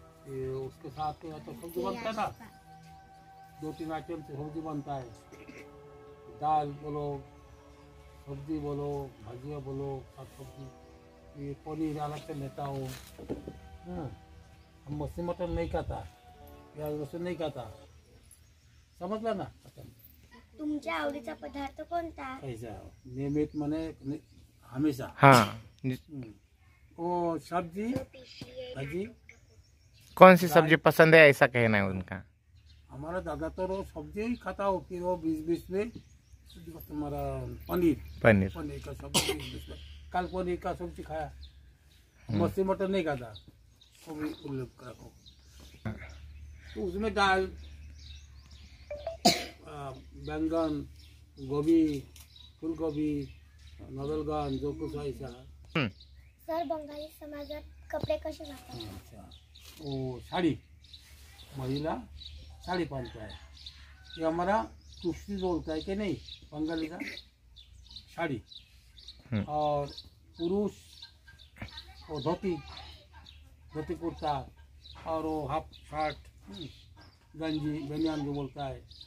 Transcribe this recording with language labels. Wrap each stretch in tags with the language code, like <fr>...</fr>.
<hi>ये उसके साथ तो सब्जी बनता है ना, 2-3 आइटम से सब्जी बनता है. दाल बोलो सब्जी बोलो भजिया बोलो साग सब्जी. ये पनीर अलग से लेता हूँ. हम मछली मटन नहीं खाता, प्याज लहसुन नहीं खाता.</hi> <mr>समजला ना? तुमच्या आवडीचा पदार्थ कोणता?</mr> <hi>ऐसा नियमित मने हमेशा. हाँ वो सब्जी भाजी कौन सी सब्जी पसंद है ऐसा कहना है उनका। हमारा ज्यादातर वो सब्जी ही खाता हो, फिर वो बीच में तुम्हारा पनीर पनीर का सब्जी बीच में। कल पनीर का सब्जी खाया, मछली मटन नहीं खाता, वो भी उल्लेख करो। तो उसमें दाल, बैंगन, गोभी, फूल गोभी, नवलगन, जो कुछ ऐसा।</hi> <mr>सर, बंगाली समाजात कपडे कसे घालतात?</mr> <hi>अच्छा, वो साड़ी, महिला साड़ी पहनता है, ये हमारा कुश्ती बोलता है कि नहीं बंगाली का, साड़ी। और पुरुष वो धोती कुर्ता, और वो हाफ शर्ट, गंजी बनियान जो बोलता है।</hi>